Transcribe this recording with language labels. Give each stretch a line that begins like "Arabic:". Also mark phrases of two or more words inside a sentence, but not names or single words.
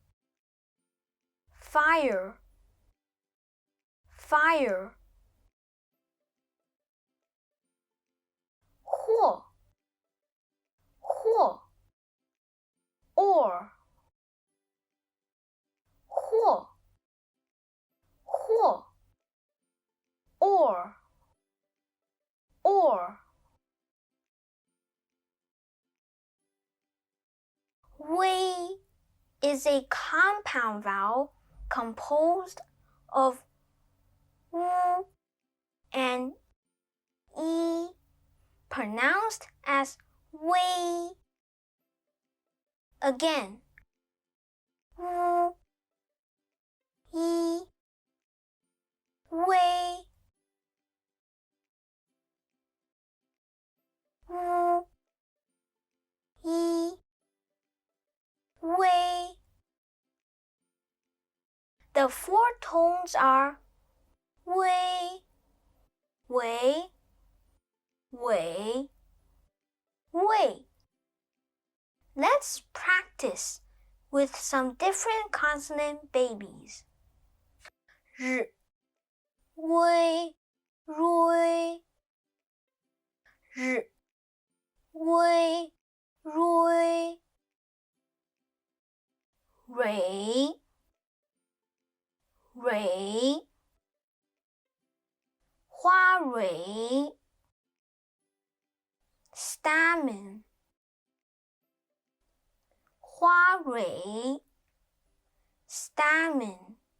English: Fire, fire.
Chinese: 火，火. Or. 火，火.
English: Or, or. Wei is a compound vowel composed of w and e, pronounced as wei. Again, w, e, wei, w, e, wei. The four tones are wei, wei, wei, wei. Let's practice with some different consonant babies.
Chinese: 日微瑞日微瑞蕊蕊花蕊 stamen 花蕊 stamen